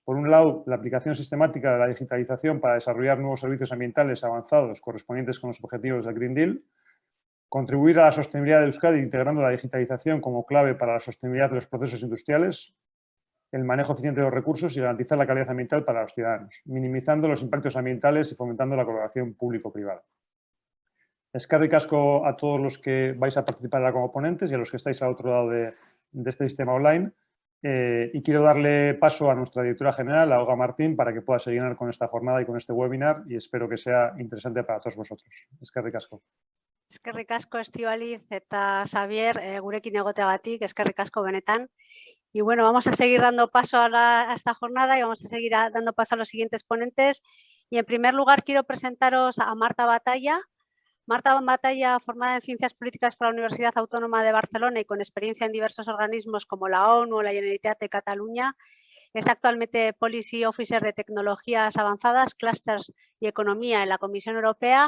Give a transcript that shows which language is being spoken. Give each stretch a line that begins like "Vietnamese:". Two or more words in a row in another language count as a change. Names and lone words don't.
Spanish: Por un lado, la aplicación sistemática de la digitalización para desarrollar nuevos servicios ambientales avanzados correspondientes con los objetivos del Green Deal. Contribuir a la sostenibilidad de Euskadi integrando la digitalización como clave para la sostenibilidad de los procesos industriales. el manejo eficiente de los recursos y garantizar la calidad ambiental para los ciudadanos, minimizando los impactos ambientales y fomentando la colaboración público-privada.
Basque: Eskerrik asko
Spanish: a todos los que vais a participar ahora como ponentes y a los que estáis al otro lado de este sistema online. Y quiero darle paso a nuestra directora general, a Olga Martín, para que pueda seguir con esta jornada y con este webinar, y espero que sea interesante para todos vosotros.
Basque: Eskerrik asko. Eskerrik asko, Estíbaliz eta Xabier, gurekin egoteagatik, eskerrik asko benetan.
Spanish: Y bueno, vamos a seguir dando paso a esta jornada y vamos a seguir dando paso a los siguientes ponentes. Y en primer lugar quiero presentaros a Marta Batalla. Marta Batalla, formada en Ciencias Políticas por la Universidad Autónoma de Barcelona y con experiencia en diversos organismos como la ONU o la Generalitat de Cataluña, es actualmente
English: Policy Officer
Spanish: de Tecnologías Avanzadas, Clusters y Economía en la Comisión Europea.